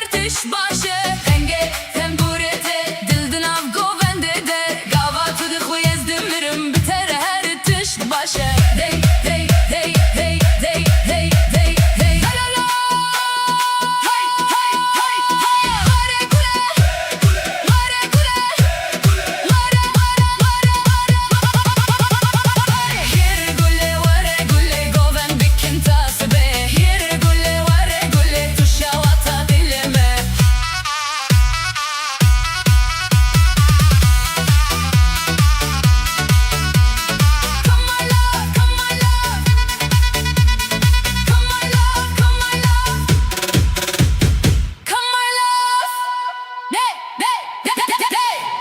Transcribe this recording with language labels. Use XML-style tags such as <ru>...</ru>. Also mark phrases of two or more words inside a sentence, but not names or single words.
<ku>tiş başı Enge temburete dildin av govende de Gava tudu khuyez dimirim biter her tiş başı Dey dey dey dey dey dey dey dey la la la Hay hay hay hay Mare kule Mare kule Mare mare mare mare Here gule vare gule goven bikin tasbe Here gule vare gule tuşa vata dilime</ku> <en>Come my love, come my love Come my love, come my love Come my love Hey, hey, hey, hey, hey</en>